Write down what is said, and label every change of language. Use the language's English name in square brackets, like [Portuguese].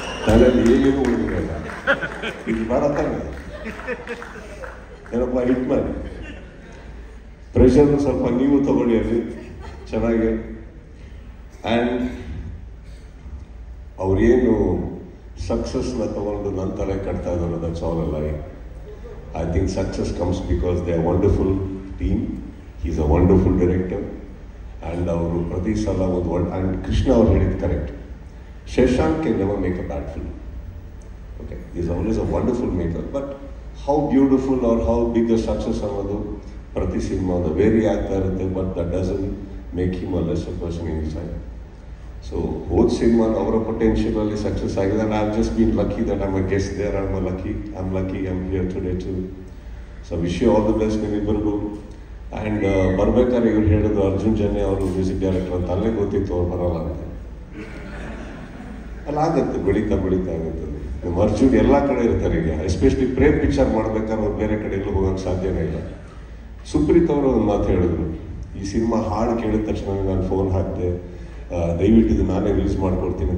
[Kannada] ತಲೆಯಲ್ಲಿ ಏನೇನು ಉಳಿದಿರಲ್ಲ. ಇದು ಬೇಡ ತಾನೆ, ಏನಪ್ಪ ಹಿಟ್ ಮಾಡಿ ಪ್ರೆಷರ್ನ ಸ್ವಲ್ಪ ನೀವು ತಗೊಳ್ಳಿ ಅಲ್ಲಿ ಚೆನ್ನಾಗಿ. ಆ್ಯಂಡ್ ಅವ್ರೇನು ಸಕ್ಸಸ್ನ ತಗೊಂಡು ನನ್ನ ತಲೆ ಕಟ್ತಾ ಇದ್ದಾರೆ, [English] That's all a lie. I think success comes because they are a wonderful team. He's a wonderful director. [Kannada] And ಅವರು ಪ್ರತಿ ಸಲ and Krishna ಅವರು ಹೇಳಿದ್ದು correct. [English] Shashank can never make a bad film. Okay, he's always a wonderful maker. But how beautiful or how big a success [Kannada] ಅನ್ನೋದು ಪ್ರತಿ cinema very ಆಗ್ತಾ ಇರುತ್ತೆ. [English] But that doesn't make him a lesser person inside. So both cinema our potential ಅಲ್ಲಿ success ಆಗಿದೆ. And I've just been lucky that I'm a guest there. I'm lucky I'm here today too. So wish you all the best [Kannada] ನಿಮ್ಮಿಬ್ಬರಿಗೂ. And ಬರ್ಬೇಕಾದ್ರೆ ಇವ್ರು ಹೇಳಿದ್ರು ಅರ್ಜುನ್ ಜನ್ಯ ಅವರು music director ಅಂತ, ಅಲ್ಲೇ ಗೊತ್ತಿತ್ತು ಅವ್ರು ಬರೋಲ್ಲ ಅಂತ. ಅಲ್ಲಿ ಆಗುತ್ತೆ, ಬೆಳೀತಾ ಆಗುತ್ತೆ. ನಮ್ಮ ಅರ್ಜುನ್ ಎಲ್ಲ ಕಡೆ ಇರ್ತಾರೆ ಈಗ, ಎಸ್ಪೆಷಲಿ ಪ್ರೇಮ್ ಪಿಕ್ಚರ್ ಮಾಡ್ಬೇಕಾದ್ರೆ ಅವ್ರು ಬೇರೆ ಕಡೆ ಎಲ್ಲೂ ಹೋಗೋಕ್ಕೆ ಸಾಧ್ಯನೇ ಇಲ್ಲ. ಸುಪ್ರೀತ್ ಅವರು ಒಂದು ಮಾತು ಹೇಳಿದ್ರು, ಈ ಸಿನಿಮಾ ಹಾಡು ಕೇಳಿದ ತಕ್ಷಣ ನಾನು ಫೋನ್ ಹಾಕಿದೆ, ದಯವಿಟ್ಟು ಇದು ನಾನೇ ರಿಲೀಸ್ ಮಾಡ್ಕೊಡ್ತೀನಿ.